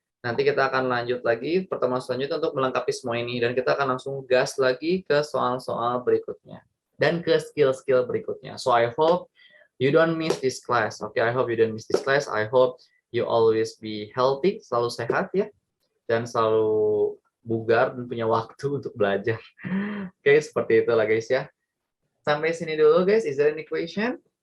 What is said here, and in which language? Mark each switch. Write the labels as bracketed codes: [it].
[id] Nanti kita akan lanjut lagi pertemuan selanjutnya untuk melengkapi semua ini dan kita akan langsung gas lagi ke soal-soal berikutnya. dan ke skill-skill berikutnya. [en] So I hope you don't miss this class. Okay, I hope you don't miss this class. I hope you always be healthy, [id] selalu sehat ya, dan selalu bugar dan punya waktu untuk belajar. Oke, seperti itulah guys ya. Sampai sini dulu guys. [en] Is there any question?